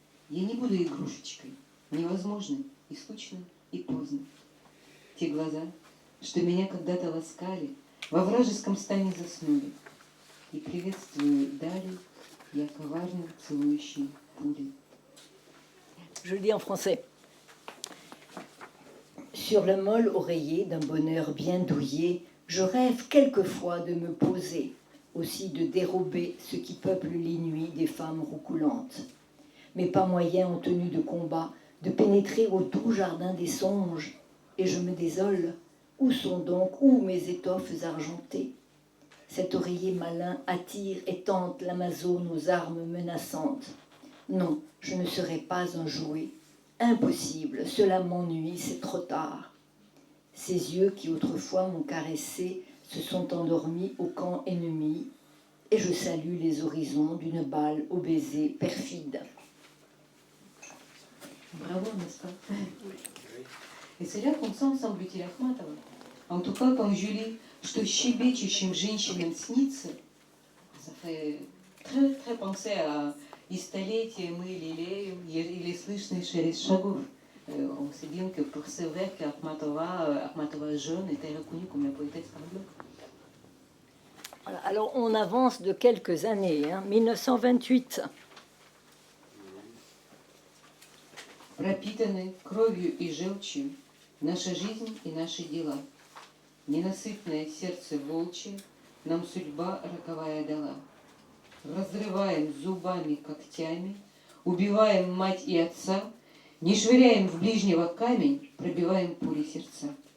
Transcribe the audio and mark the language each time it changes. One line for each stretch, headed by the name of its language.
Russian: Я не буду игрушечкой, невозможно и скучно, и поздно. Те глаза, что меня когда-то ласкали, во вражеском стане заснули. И приветствую дали Я коварно целующий пули.
French: Je le dis en français. Sur le mol oreiller d'un bonheur bien douillé, je rêve quelquefois de me poser, aussi de dérober ce qui peuple les nuits des femmes roucoulantes. Mais pas moyen en tenue de combat de pénétrer au doux jardin des songes, et je me désole, où sont donc, où mes étoffes argentées? Cet oreiller malin attire et tente l'Amazone aux armes menaçantes. Non, je ne serai pas un jouet. Impossible, cela m'ennuie, c'est trop tard. Ces yeux qui autrefois m'ont caressé se sont endormis au camp ennemi, et je salue les horizons d'une balle au baiser perfide. Браво, n'est-ce pas? Et c'est là qu'on sent, semble-t-il, Ахматова. En tout cas, quand je lis,
Russian: что щебечущим женщинам снится,
French: ça fait très penser à
Russian: «И столетия мы лелеем, еле слышный шелест шагов».
French: On sait bien que pour c'est vrai qu'Akhmatova jeune était reconnue comme la poétesse anglaise. Voilà, alors on avance de quelques années, 1928.
Russian: Пропитаны кровью и желчью наша жизнь и наши дела. Ненасытное сердце волчье нам судьба роковая дала. Разрываем зубами, когтями, убиваем мать и отца, не швыряем в ближнего камень, пробиваем пули сердца.